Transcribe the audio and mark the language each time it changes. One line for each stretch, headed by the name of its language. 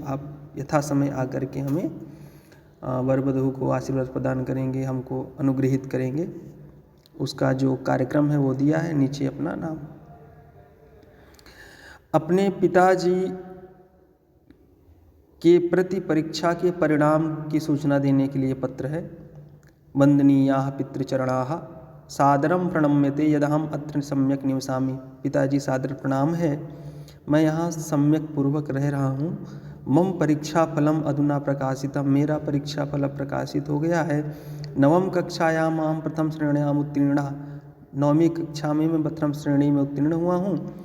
Hindi: आप यथा समय आकर के हमें वर वधू को आशीर्वाद प्रदान करेंगे, हमको अनुग्रहित करेंगे। उसका जो कार्यक्रम है वो दिया है, नीचे अपना नाम। अपने पिताजी के प्रति परीक्षा के परिणाम की सूचना देने के लिए पत्र है।
Sanskrit: वंदनीयाः पितृचरणाः सादरं प्रणम्यते यदहम अत्र सम्यक निवसामि।
Hindi: पिताजी सादर प्रणाम है, मैं यहाँ सम्यक पूर्वक रह रहा हूँ।
Sanskrit: मम परीक्षा फलम अधुना प्रकाशितम,
Hindi: मेरा परीक्षा फल प्रकाशित हो गया है।
Sanskrit: नवम कक्षायाम अहम प्रथम श्रेण्याम उत्तीर्णः,
Hindi: 9वीं कक्षा में मैं प्रथम श्रेणी में उत्तीर्ण हुआ हूँ।